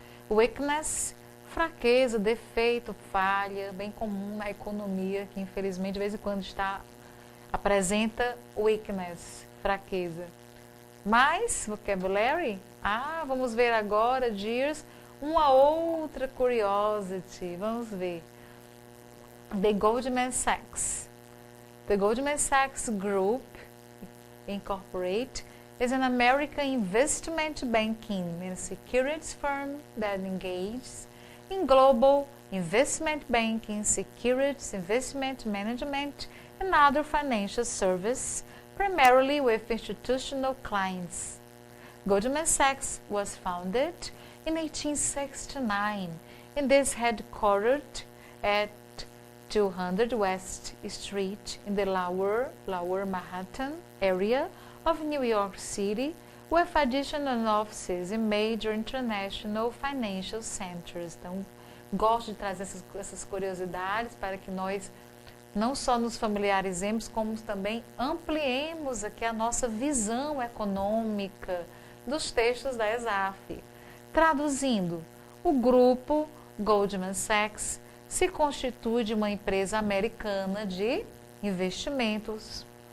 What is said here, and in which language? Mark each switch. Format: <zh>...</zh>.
<pt>Weakness, fraqueza, defeito, falha, bem comum na economia, que infelizmente de vez em quando apresenta weakness, fraqueza. Mais vocabulary? Vamos ver agora, dears, uma outra curiosity. Vamos ver. The Goldman Sachs.</pt> <en>The Goldman Sachs Group, Incorporate, is an American investment banking and securities firm that engages in global investment banking, securities, investment management, and other financial services, primarily with institutional clients. Goldman Sachs was founded in 1869 and is headquartered at 200 West Street in the Lower Manhattan area of New York City, with additional offices in major international financial centers.</en> <pt>Então, gosto de trazer essas curiosidades para que nós não só nos familiarizemos, como também ampliemos aqui a nossa visão econômica dos textos da ESAF. Traduzindo, o grupo Goldman Sachs se constitui de uma empresa americana de investimentos</pt>